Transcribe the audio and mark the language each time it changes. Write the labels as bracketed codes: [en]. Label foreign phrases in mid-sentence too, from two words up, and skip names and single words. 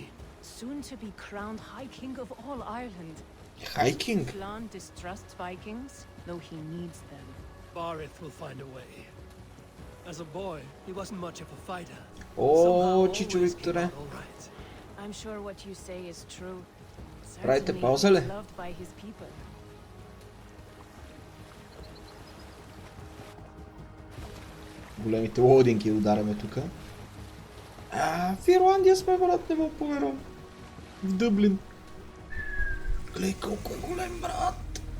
[en] Soon to be crowned High King of all Ireland. High King? Flann distrusts Vikings, though he needs them. Barith will find a way. As a boy, he wasn't much of a fighter. [bg] О, Чичо Викторе. [en] All right. I'm sure what you say is true. [bg] Правите [en] Certainly [bg] пауза ли? [en] he's loved by his people. [bg] Големите лодинки ударяме тука. В Ирландия сме, брат, не мога повярвам. В Дъблин. Гледай колко е голем, брат.